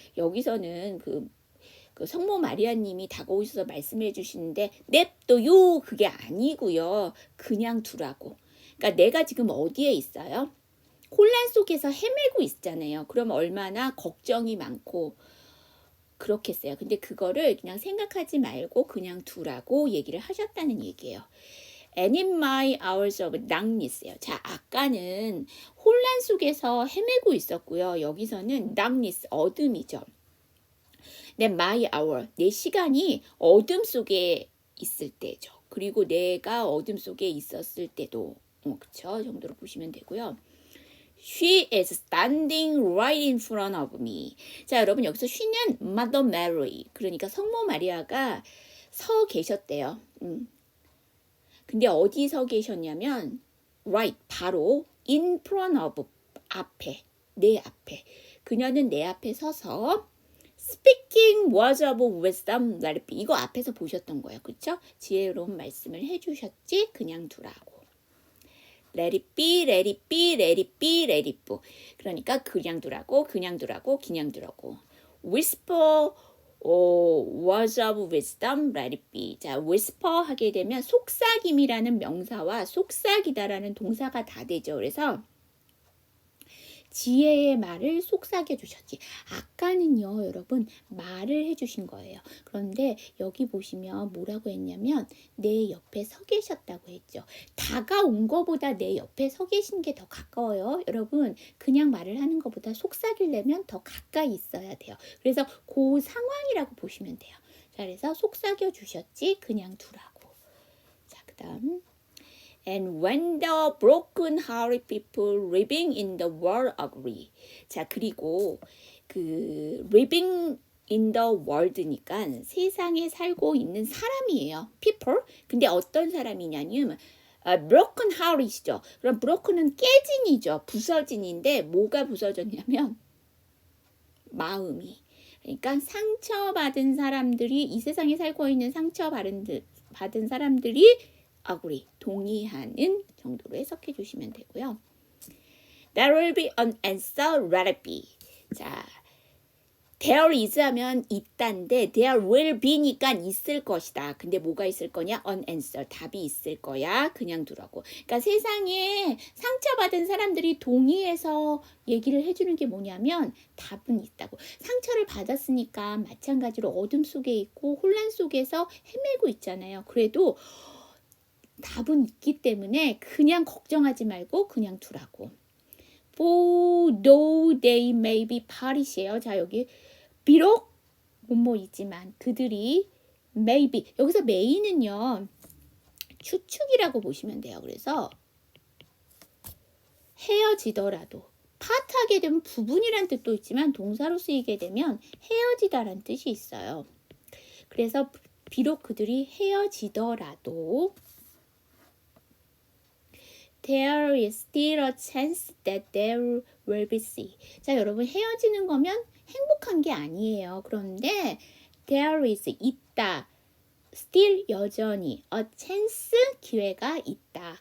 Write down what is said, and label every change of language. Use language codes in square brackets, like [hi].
[ko] 여기서는 그 성모 마리아님이 다가오셔서 말씀해 주시는데 냅둬요 그게 아니고요. 그냥 두라고. 그러니까 내가 지금 어디에 있어요? 혼란 속에서 헤매고 있잖아요. 그럼 얼마나 걱정이 많고 그렇겠어요. 근데 그거를 그냥 생각하지 말고 그냥 두라고 얘기를 하셨다는 얘기예요. [en] And in my hours of darkness요. [ko] 자, 아까는 혼란 속에서 헤매고 있었고요. 여기서는 darkness, 어둠이죠. 내 my hour, 내 시간이 어둠 속에 있을 때죠. 그리고 내가 어둠 속에 있었을 때도 그쵸? 정도로 보시면 되고요. [en] She is standing right in front of me. [ko] 자, 여러분 여기서 she는 Mother Mary, 그러니까 성모 마리아가 서 계셨대요. 근데 어디 서 계셨냐면 right, 바로 in front of, 앞에, 내 앞에. 그녀는 내 앞에 서서 [en] Speaking words of wisdom, let it be. [ko] 이거 앞에서 보셨던 거예요. 그쵸? 지혜로운 말씀을 해주셨지. 그냥 두라고. [en] Let it be, let it be, let it be, let it be. [ko] 그러니까 그냥 두라고, 그냥 두라고, 그냥 두라고. [en] Whisper words of wisdom, let it be. [ko] 자, whisper 하게 되면 속삭임이라는 명사와 속삭이다라는 동사가 다 되죠. 그래서 지혜의 말을 속삭여 주셨지. 아까는요, 여러분, 말을 해주신 거예요. 그런데 여기 보시면 뭐라고 했냐면 내 옆에 서 계셨다고 했죠. 다가온 거보다 내 옆에 서 계신 게 더 가까워요. 여러분, 그냥 말을 하는 것보다 속삭이려면 더 가까이 있어야 돼요. 그래서 그 상황이라고 보시면 돼요. 자, 그래서 속삭여 주셨지. 그냥 두라고. 자, 그 다음. [en] And when the broken-hearted people living in the world agree. [ko] 자, 그리고 그 living in the world니까 세상에 살고 있는 사람이에요. people. 근데 어떤 사람이냐면 broken heart이죠. 그럼 broken은 깨진이죠. 부서진인데 뭐가 부서졌냐면 마음이. 그러니까 상처받은 사람들이 이 세상에 살고 있는 상처받은 사람들이 agree, 동의하는 정도로 해석해 주시면 되고요. [en] There will be an answer, let it be. [ko] 자, there is 하면 있단데 there will be니까 있을 것이다. 근데 뭐가 있을 거냐? an answer, 답이 있을 거야. 그냥 두라고. 그러니까 세상에 상처받은 사람들이 동의해서 얘기를 해주는 게 뭐냐면 답은 있다고. 상처를 받았으니까 마찬가지로 어둠 속에 있고 혼란 속에서 헤매고 있잖아요. 그래도 답은 있기 때문에 그냥 걱정하지 말고 그냥 두라고. [en] For though they may be Paris이에요. [ko] 자, 여기 비록 뭐뭐이지만 그들이 may be. 여기서 may는요. 추측이라고 보시면 돼요. 그래서 헤어지더라도 파트하게 되면 부분이란 뜻도 있지만 동사로 쓰이게 되면 헤어지다라는 뜻이 있어요. 그래서 비록 그들이 헤어지더라도 [en] There is still a chance that there will be sea. [ko] 자, 여러분 헤어지는 거면 행복한 게 아니에요. 그런데 there is 있다. still 여전히 a chance 기회가 있다.